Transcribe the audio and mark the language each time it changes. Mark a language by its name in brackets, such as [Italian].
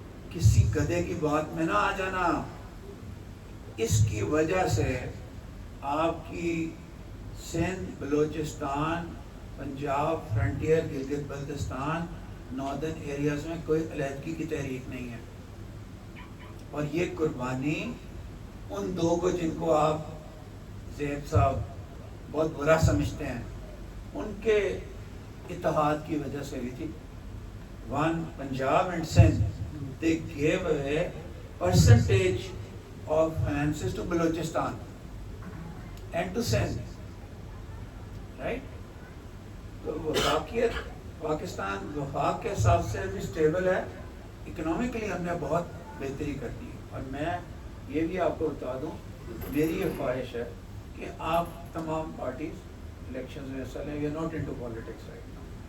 [Urdu] کسی گدھے کی بات میں نہ آ جانا. اس کی وجہ سے آپ کی Sindh, Balochistan, Punjab, frontier, Gilgit Baltistan, northern areas میں کوئی علیحدگی کی تحریک نہیں ہے. اور یہ قربانی ان دو کو جن کو آپ زیب صاحب بہت برا سمجھتے ہیں, ان کے اتحاد کی وجہ سے ہوئی تھی. [English] One Punjab and Sindh, they gave away percentage of finances to Balochistan and to Sindh, right? [Urdu] تو وفاقیت پاکستان وفاق کے حساب سے بھی اسٹیبل ہے. اکنامکلی ہم نے بہت بہتری کر دی. اور میں یہ بھی آپ کو بتا دوں, میری یہ خواہش ہے کہ آپ تمام پارٹیز الیکشنز میں حصہ لیں. [English] We are not into politics right now.